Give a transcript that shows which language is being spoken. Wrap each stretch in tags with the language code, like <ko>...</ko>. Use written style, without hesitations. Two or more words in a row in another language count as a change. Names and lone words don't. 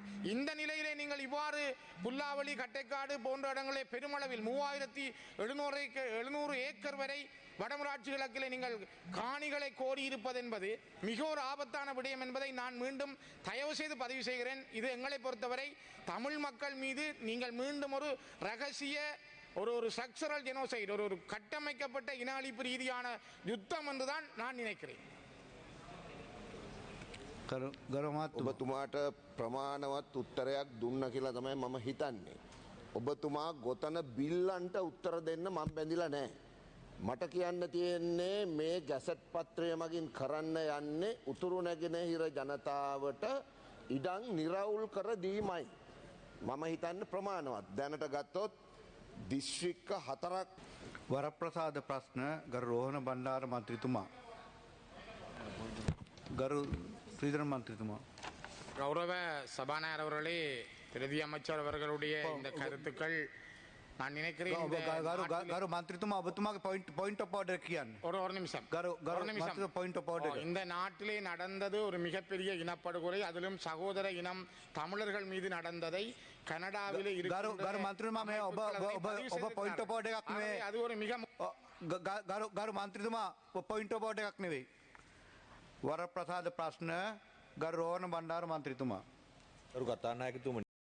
<ta>இந்த நிலையிலே நீங்கள் இவ்வாறு புல்லாவளி கட்டைக்காடு போன்ற இடங்களே பெருமளவில் 3700 ஏக்கர் வரை வடமராட்சி கிழக்கிலே நீங்கள் காணிகளை கோரியிருப்பது என்பது மிக ஒரு ஆபத்தான விடயம் என்பதை நான் மீண்டும் தயவு செய்து பதிவு செய்கிறேன். இது எங்களை பொறுத்தவரை தமிழ் மக்கள் மீது நீங்கள் மீண்டும் ஒரு ரகசிய ஒரு</ta> <en>structural genocide,</en> <ta>ஒரு கட்டமைக்கப்பட்ட இன அழிப்பு ரீதியான யுத்தம் என்றுதான் நான் நினைக்கிறேன்.</ta> <si>ඔබතුමාට ප්‍රමාණවත් උත්තරයක් දුන්න කියලා තමයි මම හිතන්නේ. ඔබතුමා ගොතන බිල්ලන්ට උත්තර දෙන්න මම බැඳිලා නැහැ. මට කියන්න තියෙන්නේ මේ ගැසට් පත්‍රය මගින් කරන්න යන්නේ උතුරු නැගෙනහිර ජනතාවට ඉඩම් නිරවුල් කර දීමයි. මම හිතන්නේ ප්‍රමාණවත්. දැනට ගත්තොත් දිස්ත්‍රික්ක 4ක් වරප්‍රසාද ප්‍රශ්න ගරු රෝහණ බණ්ඩාර මන්ත්‍රීතුමා. ගරු ශ්‍රීධරන් මන්ත්‍රීතුමා.</si> <ta>கௌரவ சபாநாயகர் அவர்களே, பிரதி அமைச்சர் அவர்களுடைய இந்த கருத்துக்கள் நான் நினைக்கிறேன்</ta> <si>ගරු</si> <ta>இந்த</ta> <si>ගරු</si> <ta>நாட்டிலே-</ta> <si>ගරු මන්ත්‍රීතුමා ඔබතුමාගේ</si> <en>point of order</en> <si>කියන්න.</si> <ta>ஒரு நிமிஷம்</ta> <si>ගරු</si> <ta>ஒரு</ta> <si>ගරු</si> <ta>நிமிஷம்</ta> <si>මන්ත්‍රීතුමා</si> <en>point of order.</en> <ta>இந்த நாட்டிலே நடந்தது ஒரு மிகப்பெரிய இனப்படுகொலை அதிலும் சகோதர இனம் தமிழர்கள் மீது நடந்ததை கனடாவிலே</ta> <si>ගරු ගරු මන්ත්‍රීතුමා මේ ඔබ ඔබ</si> <en>point of order</en> <si>එකක් නෙවෙයි.</si> <ta>அது ஒரு மிக</ta> <si>ගරු මන්ත්‍රීතුමා</si> <en>point of order</en> <si>එකක් නෙවෙයි. වරප්‍රසාද ප්‍රශ්න ගරු රෝහණ බණ්ඩාර මන්ත්‍රීතුමා. ගරු කතානායකතුමනි</si>